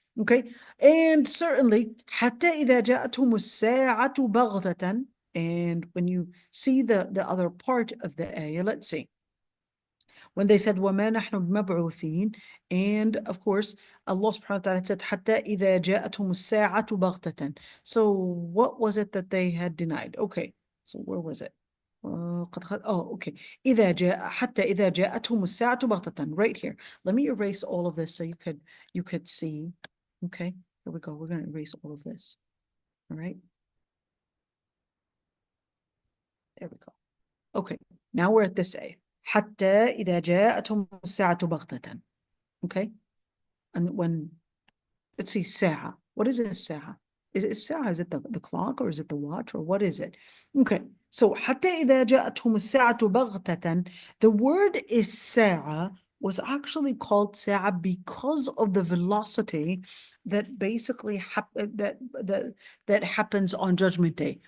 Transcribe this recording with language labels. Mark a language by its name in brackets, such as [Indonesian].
[English] Okay, and certainly, [Arabic] حَتَّى إِذَا جَاءَتْهُمُ السَّاعَةُ بَغْتَةً, [English] and when you see the other part of the ayah, let's see. When they said, [Arabic] وَمَا نَحْنُ بِمَبْعُوثِينَ, [English] and of course, Allah subhanahu wa ta'ala said, [Arabic] حَتَّى إِذَا جَاءَتْهُمُ السَّاعَةُ بَغْتَةً. [English] So what was it that they had denied? Okay, so where was it? Okay. [Arabic] حتى إذا جاءتهم الساعة بغتة, [English] right here. Let me erase all of this so you could see. Okay, here we go. We're going to erase all of this. All right. There we go. Okay, now we're at this A. [Arabic] حتى إذا جاءتهم الساعة بغتة. [English] Okay, and when, let's see, ساعة. What is it, ساعة? Is it ساعة? Is it the clock, or is it the watch, or what is it? Okay, so [Arabic] حتى إذا جاءتهم الساعة بغتة, [English] the word is ساعة was actually called ساعة because of the velocity that basically that happens on Judgment Day.